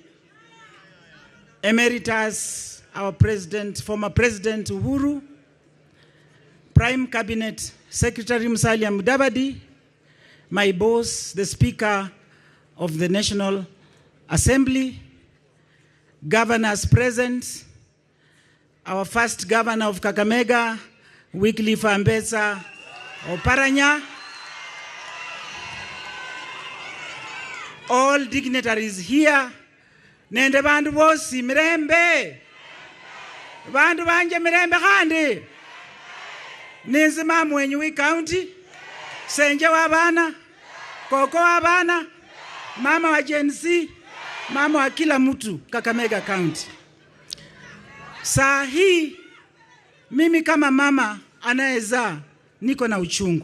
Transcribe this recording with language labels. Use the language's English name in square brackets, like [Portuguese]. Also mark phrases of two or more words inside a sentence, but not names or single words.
[English] Emeritus, our president, former President Uhuru, Prime Cabinet Secretary Musalia Mudavadi, my boss, the Speaker of the National Assembly, governors present, our first governor of Kakamega, Wycliffe Ambetsa Oparanya, all dignitaries here, [Luyia] nende bandu bosi mirembe, bandu banje mirembe khandi, ninzima mwenyu county, senje wa bana, koko wa bana, mama wa Gen Z, [Swahili] mama wa kila mtu [Luyia] Kakamega County. [Swahili] Saa hii mimi kama mama anayezaa niko na uchungu.